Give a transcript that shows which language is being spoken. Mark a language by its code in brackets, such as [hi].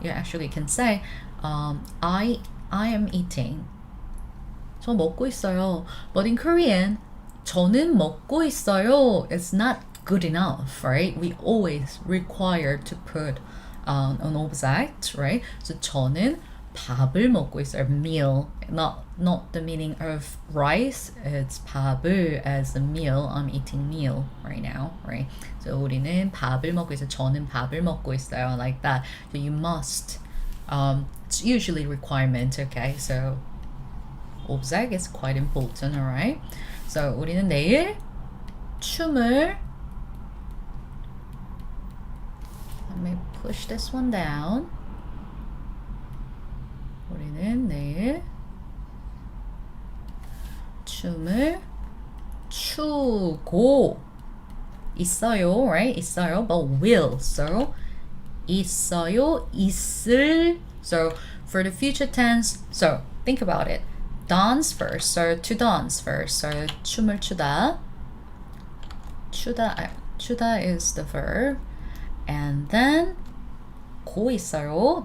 [en] You actually can say I am eating. [ko] 저 먹고 있어요. [en] But in Korean [ko] 저는 먹고 있어요. [en] It's not good enough, right? We always require to put an object, right? [ko] So 저는 밥을 먹고 있어요. [en] Meal, not the meaning of rice. It's 밥을 as a meal. I'm eating meal right now, right? [ko] So 우리는 밥을 먹고 있어요. 저는 밥을 먹고 있어요. [en] Like that. So you must. It's usually requirement. Okay, so object is quite important, alright? [ko] So 우리는 내일 춤을. [en] Let me push this one down. [ko] 우리는 내일 춤을 추고 있어요, right? [en] 있어요, but will. [ko] So 있어요, 있을. [en] So for the future tense, so think about it. Dance first, so to dance first. So [ko] 춤을 추다. [en] 추다 is the verb. And then 고 있어요.